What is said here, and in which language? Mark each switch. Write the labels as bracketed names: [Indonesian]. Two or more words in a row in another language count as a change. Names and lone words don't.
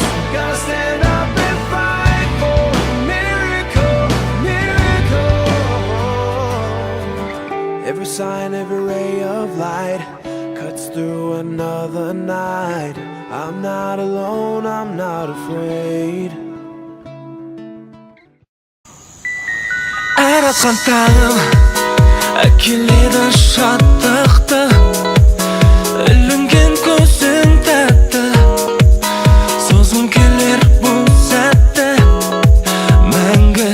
[English] Gotta stand up and fight for a miracle, miracle. Every sign, every ray of light cuts through another night. I'm not alone, I'm not afraid. [Kazakh] Аратқан таңым әкеледі шаттықты, ілінген көзің тәтті, созғым келер бұл сәтті мәңгі.